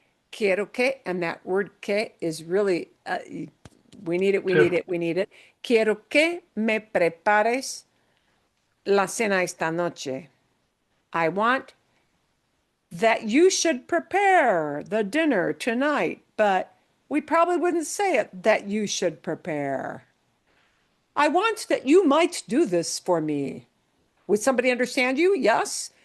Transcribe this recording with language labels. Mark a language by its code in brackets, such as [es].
[es] Quiero que, [en] and that word que is really, we need it. [es] Quiero que me prepares la cena esta noche. [en] I want that you should prepare the dinner tonight, but we probably wouldn't say it that you should prepare. I want that you might do this for me. Would somebody understand you? Yes.